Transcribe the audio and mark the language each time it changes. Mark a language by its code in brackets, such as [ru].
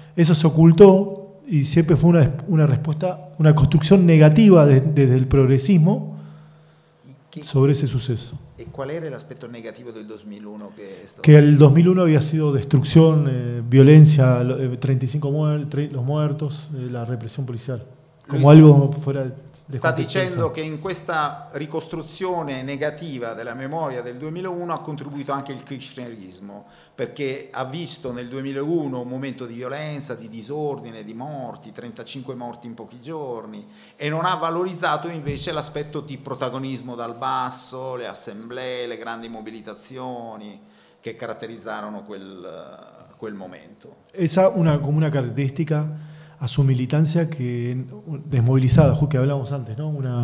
[es] Eso se ocultó y siempre fue una respuesta, una construcción negativa desde el progresismo sobre ese suceso. ¿Y cuál era el aspecto negativo del 2001? Que el 2001 había sido destrucción, violencia, 35 los muertos, la represión policial, como algo fuera de... [it] Sta dicendo che in questa ricostruzione negativa della memoria del 2001 ha contribuito anche il kirchnerismo, perché ha visto nel 2001 un momento di violenza, di disordine, di morti, 35 morti in pochi giorni, e non ha valorizzato invece l'aspetto di protagonismo dal basso, le assemblee, le grandi mobilitazioni che caratterizzarono quel momento. [es] Esa [it] una caratteristica [es] a su militancia que desmovilizada, justo que hablábamos antes, ¿no?